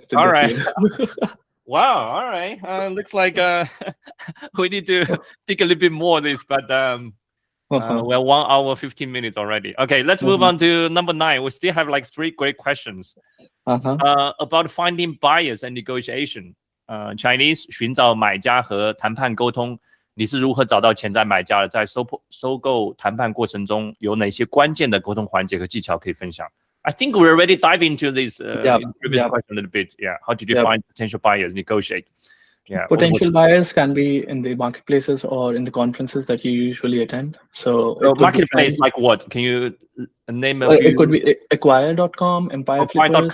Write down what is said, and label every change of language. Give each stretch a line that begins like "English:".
English: All right. Wow. All right. Looks like we need to dig a little bit more of this, but we're 1 hour 15 minutes already. Okay, let's move on to number 9. We still have like 3 great questions about finding buyers and negotiation.
Chinese: Chinese 寻找买家和谈判沟通。你是如何找到潜在买家的？在收购谈判过程中，有哪些关键的沟通环节和技巧可以分享？
English: I think we already dive into this previous question a little bit. Yeah, how did you find potential buyers, negotiate? Yeah, potential buyers can be in the marketplaces or in the conferences that you usually attend. So marketplace like what? Can you name a few? It could be acquire.com, Empire Flippers.